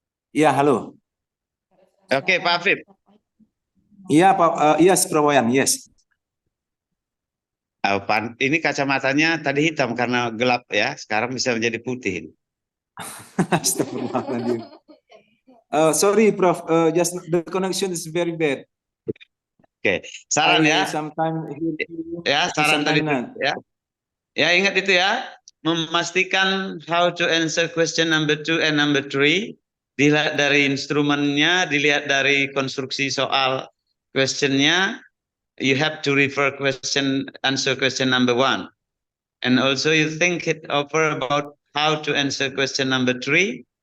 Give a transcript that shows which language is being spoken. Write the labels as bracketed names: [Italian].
[Indonesian] Ya, halo. Oke, Pak Afif. Iya, Pak. [English] Yes, Prof Wayan, yes. [Indonesian] Ini kacamatanya tadi hitam karena gelap ya, sekarang bisa menjadi putih. [English] Astagfirullahaladzim. Sorry, Prof. Just the connection is very bad. [Indonesian] Oke, saran ya. Ya, saran tadi ya. Ya, ingat itu ya. Memastikan [English] how to answer question number 2 and number 3. [Indonesian] Dilihat dari instrumennya, dilihat dari konstruksi soal questionnya. [English] You have to refer answer question number 1. And also you think it over about how to answer question number 3.